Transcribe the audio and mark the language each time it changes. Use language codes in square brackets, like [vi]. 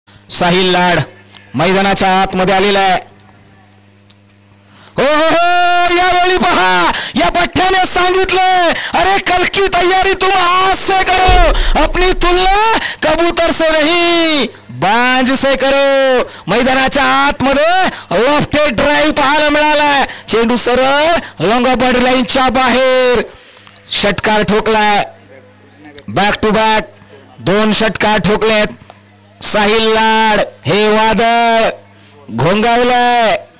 [mr] साहिल लाड मैदानाच्या आतमध्ये आलेला आहे. हो हो हो, यावेळी पहा या पठ्ठ्याने सांगितलं, [hi] अरे कल की तैयारी तुम आज से करो, अपनी तुलना कबूतर से नहीं बांज से करो. [mr] मैदानाच्या आतमध्ये लॉफ्टेड ड्राईव्ह पाहायला मिळालाय. चेंडू सरळ लॉंग बॉडी लाईनच्या बाहेर. षटकार ठोकलाय. बॅक टू बॅक 2 षटकार ठोकलेत. साहिल लाड हे वादळ घोंगावलंय.